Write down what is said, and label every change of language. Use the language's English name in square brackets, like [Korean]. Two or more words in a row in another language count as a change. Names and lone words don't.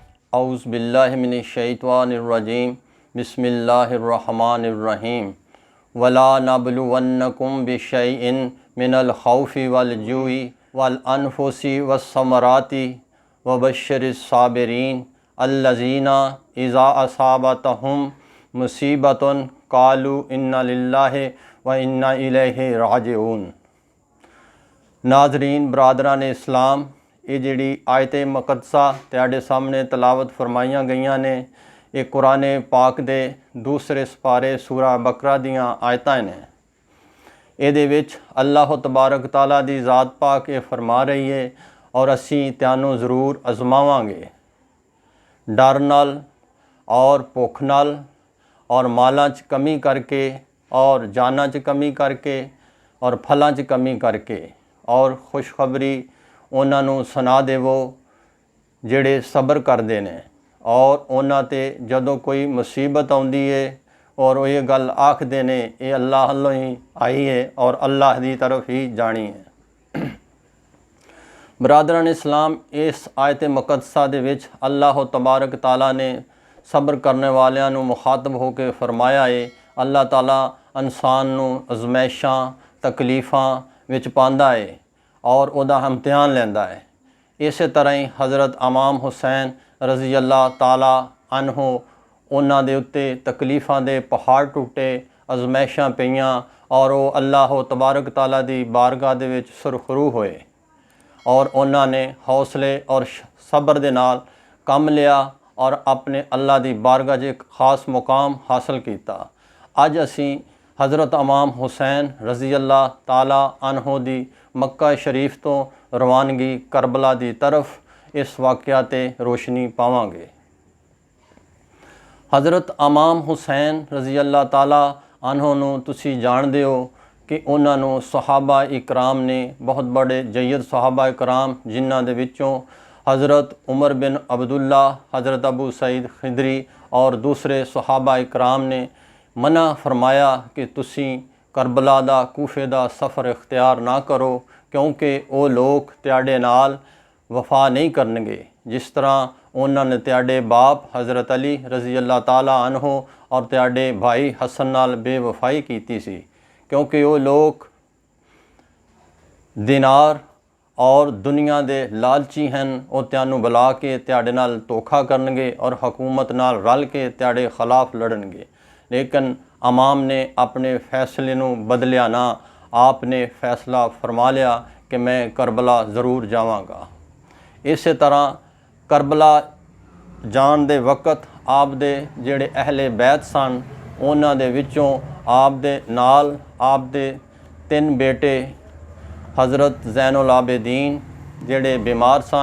[Arabic] أعوذ بالله من الشيطان الرجيم بسم الله الرحمن الرحيم ولنبلونكم بشيء من الخوف والجوع والأنفس والثمرات وبشر الصابرين الذين إذا أصابتهم مصيبة قالوا إنا لله وإنا إليه راجعون. [Punjabi] ناظرین برادران اسلام، یہ جہڑی آیت مقدسہ تہاڈے سامنے تلاوت فرمائیاں گئیاں نے، یہ قرآن پاک دے دوسرے سپارے سورہ بقرہ دیاں آیتاں نے. ایہدے وچ اللہ تبارک تعالیٰ دی ذات پاک یہ فرما رہی ہے اور اسیں تہانوں ضرور آزماواں گے. ڈر نال اور بھکھ نال اور مالاں چ کمی کر کے اور جاناں چ کمی کر کے اور پھلاں چ کمی کر کے اور خوشخبری انہاں نوں سنا دیوو جہڑے صبر کردے نے اور انہاں تے جدوں کوئی مصیبت آؤندی ہے اور او یہ گل آکھدے نے یہ اللہ الوں ہی آئی ہے اور اللہ دی طرف ہی جانی ہے. برادران اسلام، اس آیت مقدسہ دے وچ اللہ تبارک تعالیٰ نے صبر کرن والیاں نوں مخاطب ہو کر فرمایا ہے. اللہ تعالیٰ انسان نوں آزمائشاں تکلیفاں وچ پاندا ہے اور اوہدا امتحان لیندا ہے. اس طرح ہی حضرت امام حسین [Arabic] رضي الله تعالى عنه [Punjabi] انہاں دے اتے تکلیفاں دے پہاڑ ٹٹے، آزمائشاں پئیاں اور او اللہ تبارک تعالیٰ دی بارگاہ دے وچ سرخرو ہوئے اور انہاں نے حوصلے اور صبر دے نال کام لیا اور اپنے اللہ دی بارگاہ چ ایک خاص مقام حاصل کیا. اج اسی حضرت امام حسین [Arabic] رضي الله تعالى عنه [Punjabi] دی مکہ شریف تو روانگی کربلا دی طرف اس واقعہ تے روشنی پاواں گے. حضرت امام حسین [Arabic] رضي الله تعالى عنه [Punjabi] نوں تسی جاݨدے ہو کہ انہاں نوں صحابہ اکرام نے بہت بڑے جید صحابہ اکرام جنہاں دے وچوں حضرت عمر بن عبداللہ، حضرت ابو سعید خدری اور دوسرے صحابہ اکرام نے منع فرمایا کہ تسی کربلا دا کوفے دا سفر اختیار نہ کرو کیونکہ او لوگ تہاڈے نال وفا نہیں کرن گے جس طرح انہوں نے تہاڈے باپ حضرت علی [Arabic] رضي الله تعالى عنه [Punjabi] اور تہاڈے بھائی حسن نال بے وفائی کیتی سی، کیونکہ او لوگ دینار اور دنیا دے لالچی ہیں. او تہانوں بلا کے تہاڈے نال دھوکا کرن گے اور حکومت نال رل کے تہاڈے خلاف لڑن گے. لیکن امام نے اپنے فیصلے نوں بدلیا نہ، آپ نے فیصلہ فرما لیا کہ میں کربلا ضرور جاواں گا. اس طرح کربلا جان دے وقت آپ دے جہڑے اہل بیت سن انہاں دے وچوں آپ دے نال آپ دے 3 بیٹے حضرت زین العابدین جہڑے بیمار سن,